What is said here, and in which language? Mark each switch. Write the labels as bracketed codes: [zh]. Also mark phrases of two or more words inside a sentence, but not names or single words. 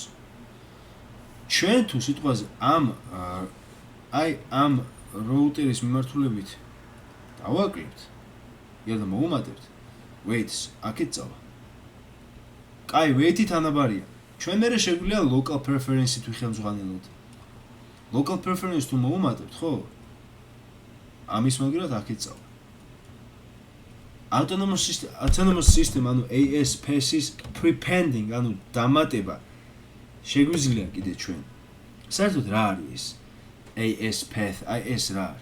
[ka] ჩვენ თუ სიტყვაზე ამ роуტერის მიმართულებით დავაკლებთ, და მოუმატებთ weights აქეთ წავა. კაი, weight-ი თანაბარია. ჩვენ მერე შეგვიძლია [en] local preference- [ka] ით ვიხელმძღვანელოთ. [en] local preference [ka] თუ მოუმატებთ, ხო? ამის მაგალითად აქეთ წავა. [en] autonomous system, [ka] ანუ ASPS-ის prepending, ანუ დამატება შეგვიძლია კიდე ჩვენ. საერთოდ რა არის ეს ASPath, აი ეს რა არის?